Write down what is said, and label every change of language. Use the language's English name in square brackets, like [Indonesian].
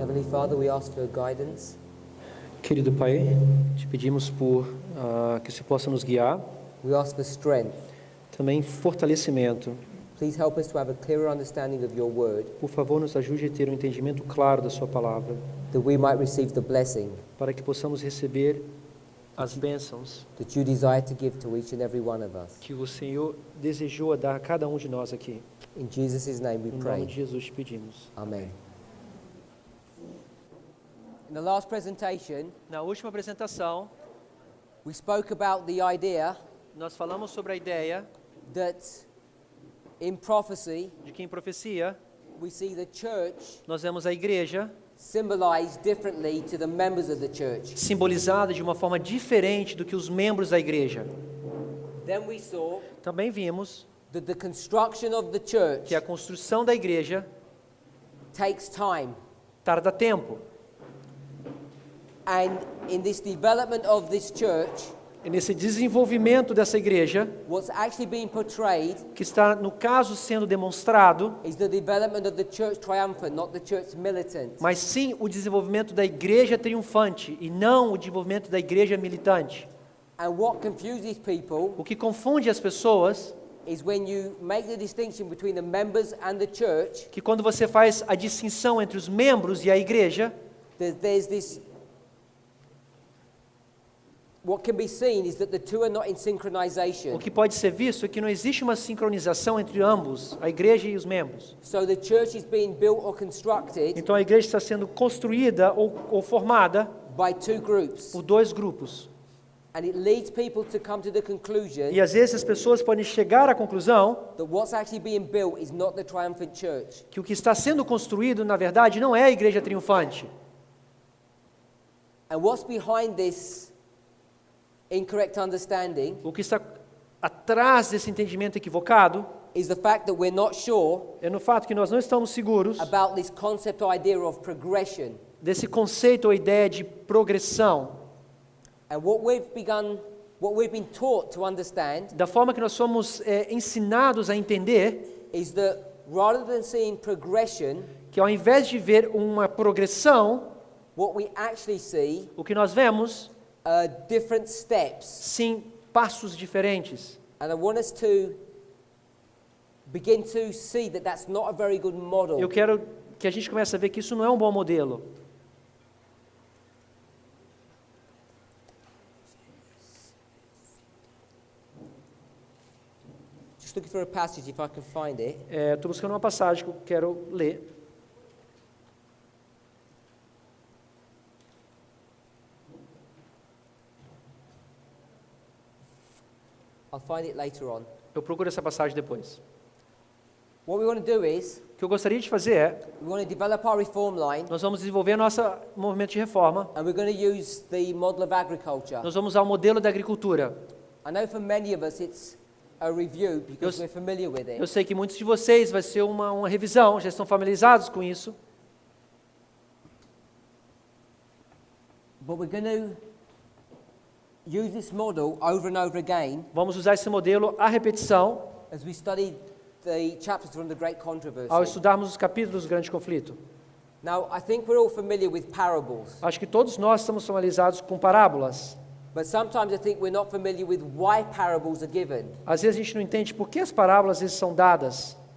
[English] Father, we ask for guidance. [Portuguese] Querido Pai, te pedimos que você possa nos guiar, [English] We ask for strength. [Portuguese] também fortalecimento. [English] Please help us to have a clearer understanding of your word, [Portuguese] Por favor, nos ajude a ter um entendimento claro da sua palavra, [English] that we might receive the blessing [Portuguese] para que possamos receber as bênçãos [English] that you desire to give to each and every one of us. [Portuguese] que o Senhor desejou a dar a cada um de nós aqui. [English] In Jesus' name we [Portuguese] Em nome [English] pray. [Portuguese] de Jesus te pedimos. [English] Amen. In the last presentation, [Portuguese] Na última apresentação, [English] we spoke about the idea [Portuguese] nós falamos sobre a ideia [English] that in prophecy, [Portuguese] de que em profecia [English] we see the church [Portuguese] nós vemos a igreja [English] symbolized differently to the members of the church. [Portuguese] simbolizada de uma forma diferente do que os membros da igreja. [English] Then we saw [Portuguese] Também vimos [English] that the construction of the church [Portuguese] que a construção da igreja [English] takes time. [Portuguese] tarda tempo. [English] And in this development of this church, [Portuguese] E nesse desenvolvimento dessa igreja, [English] what's actually being portrayed [Portuguese] que está, no caso, sendo demonstrado, [English] is the development of the church triumphant, not the church militant. [Portuguese] mas sim o desenvolvimento da igreja triunfante e não o desenvolvimento da igreja militante. [English] And what confuses people [Portuguese] O que confunde as pessoas [English] is when you make the distinction between the members and the church, [Portuguese] que quando você faz a distinção entre os membros e a igreja, [English] there's this. What can be seen is that the two are not in synchronization. [Portuguese] o que pode ser visto é que não existe uma sincronização entre ambos, a igreja e os membros. [English] So the church is being built or constructed [Portuguese] Então a igreja está sendo construída ou formada [English] by two groups. [Portuguese] por dois grupos. [English] And it leads people to come to the conclusion [Portuguese] E às vezes as pessoas podem chegar à conclusão [English] that what's actually being built is not the triumphant church. [Portuguese] que o que está sendo construído, na verdade, não é a igreja triunfante. [English] And what's behind this incorrect understanding [Portuguese] O que está atrás desse entendimento equivocado [English] is the fact that we're not sure [Portuguese] é no fato que nós não estamos seguros [English] about this concept or idea of progression. [Portuguese] desse conceito ou ideia de progressão. [English] And what we've been taught to understand [Portuguese] Da forma que nós somos ensinados a entender [English] is that rather than seeing progression, [Portuguese] que ao invés de ver uma progressão, [English] what we actually see [Portuguese] o que nós vemos, [English] are different steps. [Portuguese] sim, passos diferentes. [English] And I want us to begin to see that that's not a very good model. [Portuguese] Eu quero que a gente comece a ver que isso não é um bom modelo. [English] Just looking for a passage if I can find it. [Portuguese] Estou buscando uma passagem que eu quero ler. [English] I'll find it later on. [Portuguese] Eu procuro essa passagem depois. [English] What we want to do is [Portuguese] O que eu gostaria de fazer é, [English] we want to develop our reform line, [Portuguese] nós vamos desenvolver nosso movimento de reforma. [English] and we're going to use the model of agriculture. [Portuguese] Nós vamos usar o modelo da agricultura. [English] I know for many of us it's a review because we're familiar with [Portuguese] Eu [English] it. [Portuguese] sei que muitos de vocês vai ser uma revisão, já estão familiarizados com isso. [English] But we're going to use this model over and over again [Portuguese] Vamos usar esse modelo à repetição [English] as we study the chapters from the Great Controversy. [Portuguese] ao estudarmos os capítulos do grande conflito. [English] Now, I think we're all familiar with parables, [Portuguese] Acho que todos nós estamos familiarizados com parábolas. [English] but sometimes I think we're not familiar with why parables are given. [Portuguese] Às vezes a gente não entende por que as parábolas às vezes são dadas.